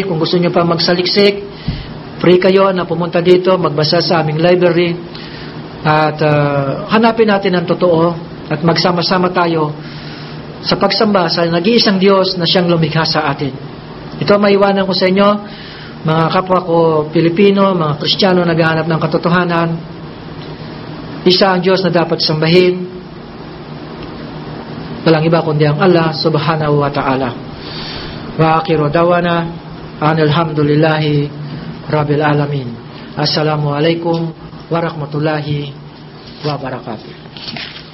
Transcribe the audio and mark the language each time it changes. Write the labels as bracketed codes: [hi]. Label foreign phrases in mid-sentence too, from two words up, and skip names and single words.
[tl] Kung gusto nyo pa magsaliksik, free kayo na pumunta dito, magbasa sa aming library, at hanapin natin ang totoo at magsama-sama tayo sa pagsamba sa nag-iisang Diyos na siyang lumikha sa atin. Ito maiwanan ko sa inyo, mga kapwa ko Pilipino, mga Kristiyano naghahanap ng katotohanan. Isa ang Diyos na dapat sambahin, walang iba kundi ang Allah [ar] سبحانه وتعالى. وآخر دعوانا الحمد لله رب العالمين. السلام عليكم ورحمة الله وبركاته.